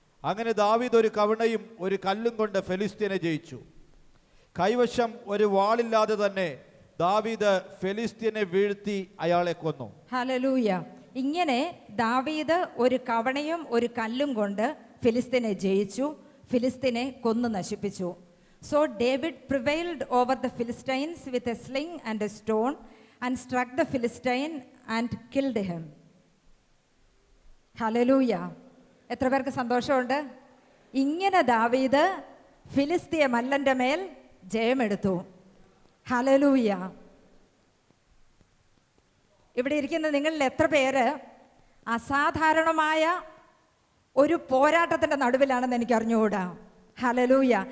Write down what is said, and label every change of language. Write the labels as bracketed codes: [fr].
[ml] അങ്ങനെ ദാവീദ് ഒരു കവിണയും ഒരു കല്ലും കൊണ്ട് ഫെലിസ്ത്യനെ ജയിച്ചു. കൈവശം ഒരു വാളില്ലാതെ തന്നെ ദാവീദ് ഫെലിസ്ത്യനെ വീഴ്ത്തി അയാളെ കൊന്നു. ഹല്ലേലൂയ. ഇങ്ങനെ ദാവീദ് ഒരു കവണയും ഒരു കല്ലും കൊണ്ട് ഫിലിസ്തീനെ ജയിച്ചു, ഫിലിസ്തീനെ കൊന്നു നശിപ്പിച്ചു. [en] So David prevailed over the Philistines with a sling and a stone and struck the Philistine and killed him. [ml] Hallelujah. എത്ര പേർക്ക് സന്തോഷമുണ്ട്? ഇങ്ങനെ ദാവീദ് ഫിലിസ്തീയ മല്ലന്റെ മേൽ ജയമെടുത്തു. ഹല്ലേലൂയ. ഇവിടെ ഇരിക്കുന്ന നിങ്ങളിൽ എത്ര പേര് അസാധാരണമായ ഒരു പോരാട്ടത്തിൻ്റെ നടുവിലാണെന്ന് എനിക്ക് അറിഞ്ഞുകൂടാ? ഹല്ലേലൂയ.